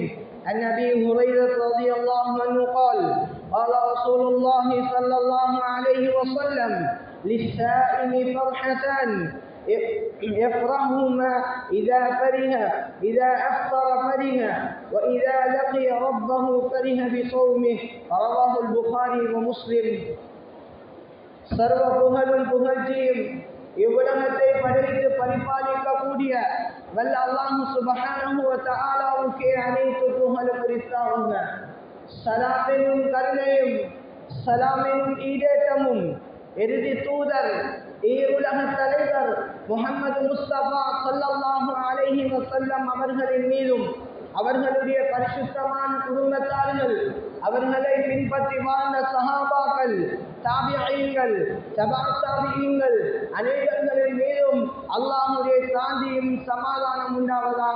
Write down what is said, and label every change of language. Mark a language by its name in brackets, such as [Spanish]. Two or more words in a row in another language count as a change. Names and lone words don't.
[Arabic] عن أبي هريرة رضي الله عنه قال: قال رسول الله صلى الله عليه وسلم: للسائل فرحتان يفرحهما إذا فرح، إذا أفطر فرح، وإذا لقي ربه فرح بصومه. رواه البخاري ومسلم. [Tamil] சர்வ புகழும் புகழ்ச்சியும் இவ்வுலகத்தை படைத்து பரிபாலிக்கக்கூடிய வல்ல அல்லாஹ் [Arabic] سبحانه وتعالى [Tamil] அனைத்து புகழும் உரித்தாகுக. ஸலாத்தின் கருணையும் ஸலாமின் ஈடேற்றமும் இறுதி தூதர் உலக தலைவர் முஹம்மது முஸ்தபா [Arabic] صلى الله عليه وسلم [Tamil] அவர்களின் மீதும் அவர்களுடைய பரிசுத்தமான குடும்பத்தார்கள், அவர்களை பின்பற்றி வாழ்ந்த சஹாபாக்கள், தாபிஈன்கள், தபா தாபிஈன்கள் அனைவர்களின் மீதும் அல்லாஹ்வுடைய சாந்தியும் சமாதானம் உண்டாவதாக.